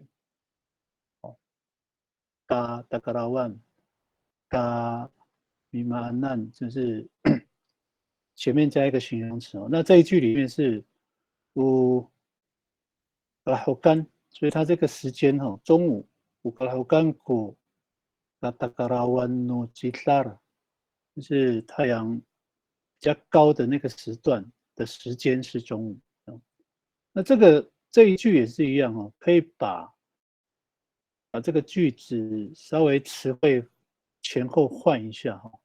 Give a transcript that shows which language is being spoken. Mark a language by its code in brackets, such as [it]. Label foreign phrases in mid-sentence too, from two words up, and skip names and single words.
[zh] 哦，嘎达嘎拉万，嘎米马难，就是前面加一个形容词哦。那这一句里面是乌好干，所以它这个时间哈，中午。 [ami] Ukalahukanku katakarawan no jitar， [zh] 就是太阳比较高的那个时段的时间是中午。那这一句也是一样哦，可以把这个句子稍微词汇前后换一下哈。